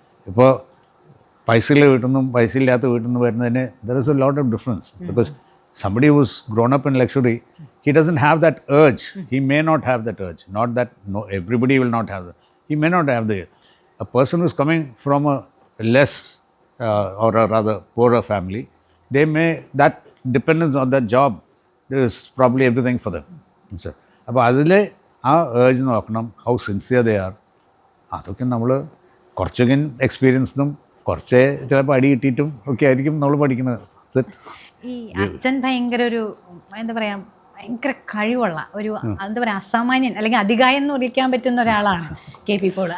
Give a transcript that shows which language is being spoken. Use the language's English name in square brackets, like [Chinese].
[Malayalam] ഇപ്പോൾ പൈസയുള്ള വീട്ടിൽ നിന്നും പൈസ ഇല്ലാത്ത വീട്ടിൽ നിന്ന് വരുന്നതിന് [English] There is a lot of difference. Because somebody who's grown up in luxury, he doesn't have that urge. He may not have that urge. Not that everybody will not have that. He may not have the. A person who's coming from a less or a rather poorer family, they may, that dependence on that job, there is probably everything for them. [Malayalam] അപ്പോൾ അതിൽ ആ urge നോക്കണം, [English] How sincere they are. [Malayalam] അതൊക്കെ നമ്മൾ കുറച്ചൊക്കെ എക്സ്പീരിയൻസിനും കുറച്ച് ചിലപ്പോൾ അടി കിട്ടിയിട്ടും ഒക്കെ ആയിരിക്കും നമ്മൾ പഠിക്കുന്നത്. ഈ അച്ഛൻ ഭയങ്കര ഒരു എന്താ പറയുക, ഭയങ്കര കഴിവുള്ള ഒരു എന്താ പറയുക, അസാമാന്യൻ അല്ലെങ്കിൽ അധികായം എന്ന് വിളിക്കാൻ പറ്റുന്ന ഒരാളാണ് KP പോൾ.